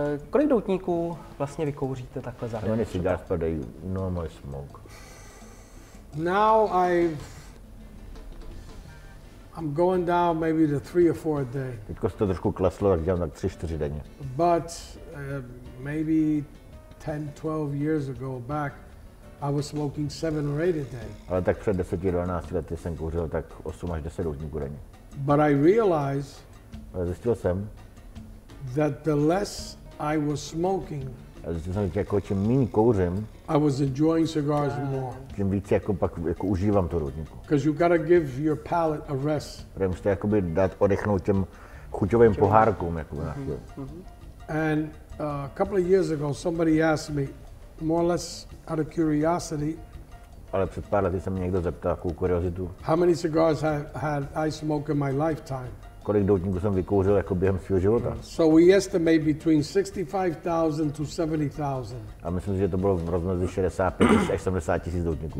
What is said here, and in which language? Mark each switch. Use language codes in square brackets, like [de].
[cs] Kolik doutníků vlastně vykouříte takhle za den? [en] How many cigars per day you normally smoke? Now I'm going down maybe to 3 or 4 a day. [cs] Teďko se to trošku kleslo, tak dělám tak 3-4 denně. [en] But maybe 10-12 years ago back, I was smoking 7 or 8 a day. [cs] Ale tak před 10-12 lety jsem kouřil tak 8 až 10 doutníků denně. [en] But I realized [cs] Ale zjistil jsem, [en] that the less I was smoking, [cs] že jako čím méně kouřím, [en] I was enjoying cigars more. [cs] tím víc jako pak jako užívám to doutníku. [en] Because you gotta give your palate a rest. [cs] Protože musíte jakoby dát oddechnout těm chuťovým pohárkům. Jako [en] And a couple of years ago, somebody asked me, more or less out of curiosity, [cs] ale před pár lety se mě někdo zeptal takovou kuriozitu. [en] How many cigars had I smoked in my lifetime? [cs] Kolik doutníků jsem vykouřil jako během svého života. [en] So we estimate between 65,000 to 70,000. [cs] A myslím si, že to bylo v rozmezí 65 až 70 tisíc doutníků.